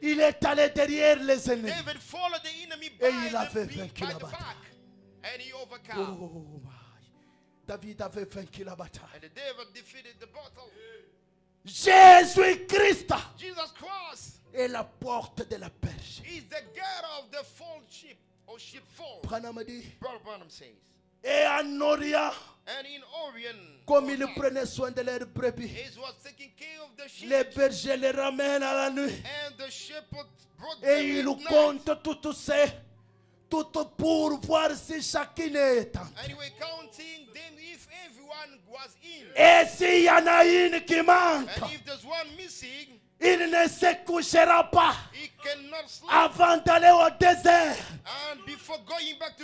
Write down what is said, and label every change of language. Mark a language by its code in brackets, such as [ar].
[fr] Il est allé derrière les ennemis. [en] David followed the enemy [fr] Et [en] by [fr] il avait [en] the [fr] vaincu la [en] back. [fr] bataille. [en] And he overcome. Oh my. [fr] David avait vaincu la bataille. [en] And David defeated the battle. [fr] Jésus-Christ [en] Jesus Christ [fr] est la porte de la berge. [en] is the gate of the fold sheep or sheepfold. [fr] Branham a dit, [en] Brother Branham says. [fr] et en Orient, [en] And in Orion, [fr] comme il prenait soin de leurs brebis, [en] he was taking care of the sheep. [fr] les bergers les ramènent à la nuit. [en] And the shepherd brought [fr] Et [en] them [fr] il [en] at night. [fr] compte tout pour voir si chacun est en. [en] And he was counting them if everyone was in. [fr] Et s'il y en a une qui manque, [en] And if there's one missing, [fr] il ne se couchera pas [en] he cannot sleep. [fr] avant d'aller au désert. [en] And before going back to